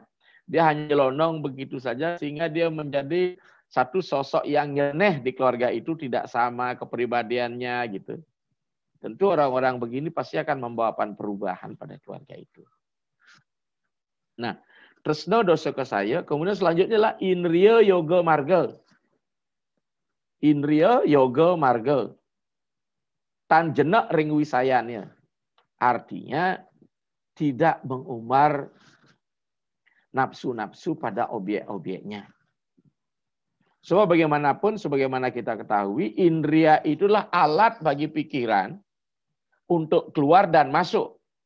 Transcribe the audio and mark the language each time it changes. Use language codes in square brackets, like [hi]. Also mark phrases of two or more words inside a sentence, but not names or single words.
[id] Dia hanya nyelonong begitu saja sehingga dia menjadi satu sosok yang nyeleneh di keluarga itu, tidak sama kepribadiannya gitu. Tentu orang-orang begini pasti akan membawakan perubahan pada keluarga itu. Nah, tresna dosa ke saya, kemudian selanjutnya adalah indriya yoga marga. Indriya yoga marga. [ban] Tan jenak ring wisayanya. [id] Artinya tidak mengumbar nafsu-nafsu pada objek-objeknya. So bagaimanapun, sebagaimana kita ketahui, indriya itulah alat bagi pikiran untuk keluar dan masuk.